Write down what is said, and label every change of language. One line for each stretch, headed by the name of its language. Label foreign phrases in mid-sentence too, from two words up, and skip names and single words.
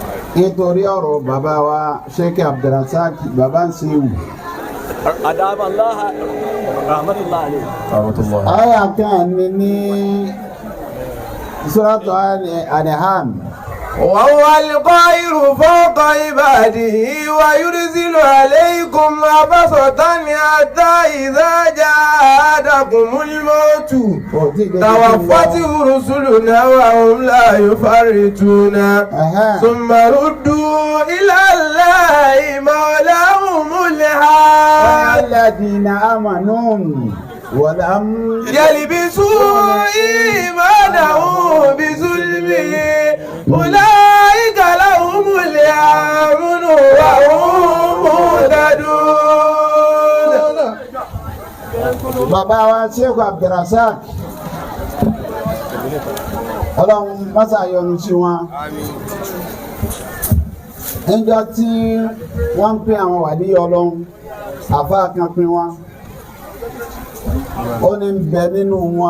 Yoruba: nítorí ọ̀rọ̀ bàbá wa Sheikh Abdulrasaq bàbá ń ṣe wù.
Arabic: أدام الله رحمة الله عليه.
Yoruba: àyà kan ní Suratu Al-An'am.
Arabic: وهو القاهر فوق عباده ويرسل عليكم حفظة حتى إذا جاء أحدكم الموت توفته رسلنا وهم لا يفرطون ثم ردوا إلى الله مولاهم الحق الذين آمنوا ولم يلبسوا إيمانهم بظلم أولئك لهم الأمن وهم مهتدون.
Yoruba: bàbá wa Sheikh Abdulrasaq Ọlọ́run mọ́sá yọ́nú sí wọn. níjọ́ tí wọ́n ń pín àwọn wàdí Ọlọ́run àfáà kan pín wọn ó ní bẹ nínú wọn.